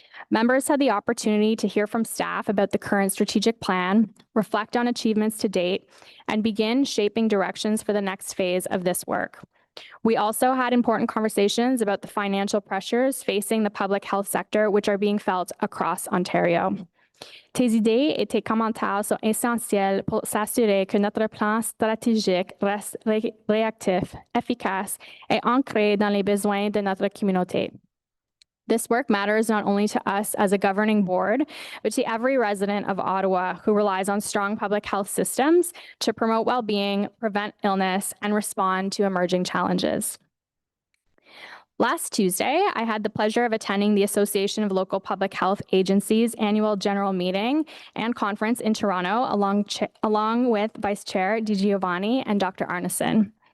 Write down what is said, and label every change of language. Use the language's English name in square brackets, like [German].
[English] Members had the opportunity to hear from staff about the current strategic plan, reflect on achievements to date, and begin shaping directions for the next phase of this work. We also had important conversations about the financial pressures facing the public health sector, which are being felt across Ontario. [French] Tes idées et tes commentaires sont essentiels pour s'assurer que notre plan stratégique reste réactif, efficace et ancré dans les besoins de notre communauté. [English] This work matters not only to us as a governing board, but to every resident of Ottawa who relies on strong public health systems to promote well-being, prevent illness, and respond to emerging challenges. Last Tuesday, I had the pleasure of attending the Association of Local Public Health Agencies annual general meeting and conference in Toronto, along with Vice Chair Di Giovanni and Dr. Arneson.